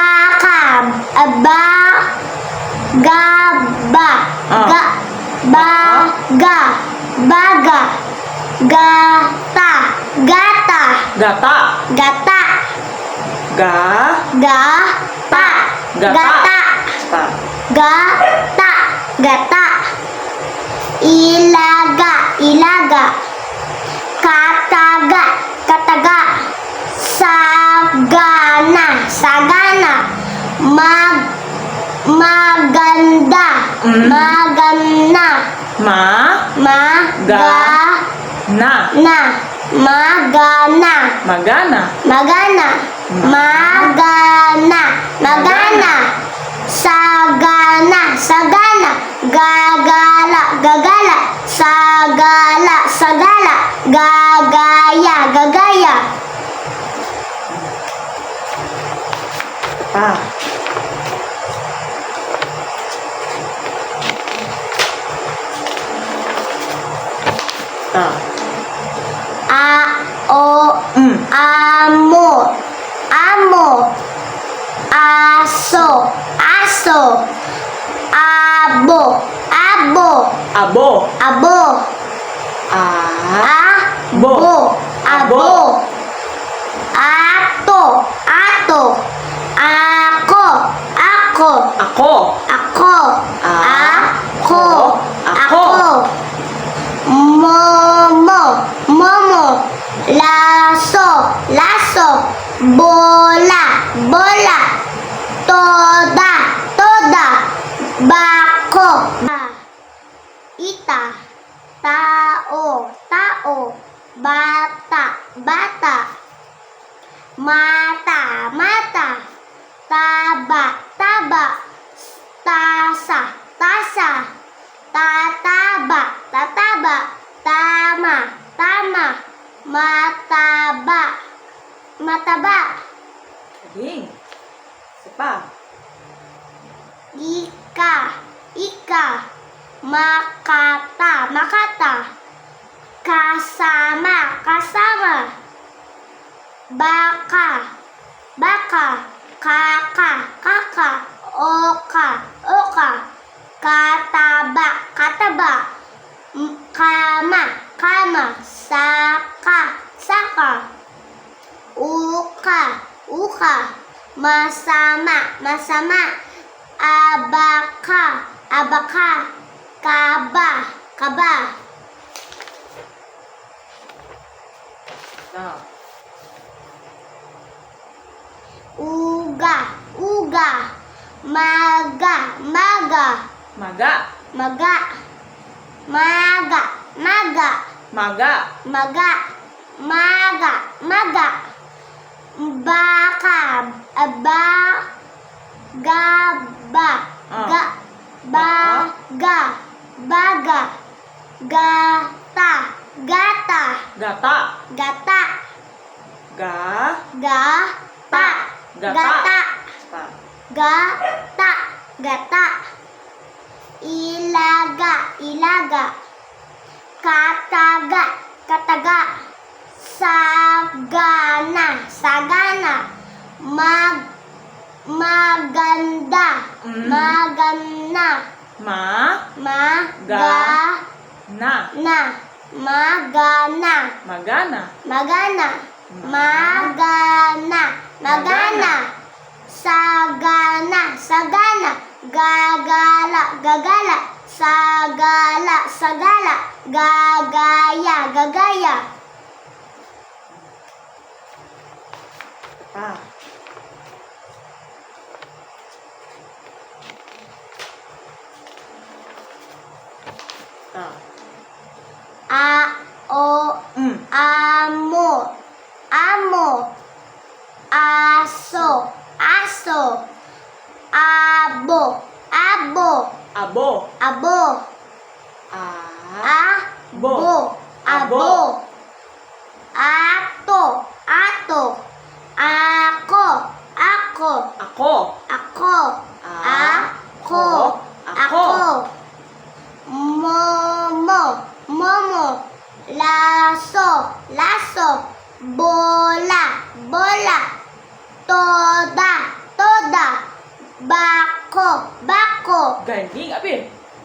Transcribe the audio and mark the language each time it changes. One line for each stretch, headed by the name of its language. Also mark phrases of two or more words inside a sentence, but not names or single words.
Filipino: Baka. Gaba. Baga. Baga. Gata. Gata. Gata. Gata. Ga. Gata. Gata. Gata. Ta. Gata. Gata. Ilaga. Ilaga. Kataga. Kataga. Sagana. Sagana. Maganda. Maganda. Ma. Magana. Na. Magana. Magana. Magana. Magana. Magana. Sagana. Sagana. Gagala. Gagala. Sagala. Sagala. Gagaya. Gagaya. Pa. Ta. Amo. Amo. Aso. Aso. Abo. Abo. Abo. Abo. Bo. Abo. Ato. Ato. Ako. Ako. Ako. Ako. Ako. Ako. Momo. Momo. Laso. Laso. Bola. Bola. Toda. Toda. Bako. Ita. Tao. Tao. Bata. Bata. Mata. Mata. Taba. Taba. Tasa. Tasa. Tataba. Tataba. Tama. Tama. Mataba. Mataba. Galing. Isa pa. Ika. Ika. Makata. Makata. Kasama. Kasama. Baka. Baka. Kaka. Kaka. Oka. Oka. Kataba. Kataba. Kama. Kama. Saka. Saka. Uka. Uka. Masama. Masama. Abaka. Abaka. Kaba. Kaba. Ta. Uga. Uga. Maga. Maga. Maga. Maga. Maga. Maga. Maga. Maga. Maga. Maga. Baka. Ba. Gaba. Ga. Baga. Baga. Gata. Gata. Gata. Gata. Ga. Gata. Gata. Gata. Ta. Gata. Gata. Ilaga. Ilaga. Kataga. Kataga. Sagana. Sagana. Maganda. Maganda. Ma. Magana. Na. Magana. Magana. Magana. Magana. Magana. Sagana. Sagana. Gagala. Gagala. Sagala. Sagala. Gagaya. Gagaya. Pa. Ta. Amo. Amo. Aso. Aso. Abo. Abo. Abo. Abo. Bo. Abo. Ato. Ato. Ako. Ako. Ako. Ako. Ako. Ako. Momo. Momo. Laso. Laso. Bola. Bola. Toda. Toda. Bako. Bako. Galing, Abi.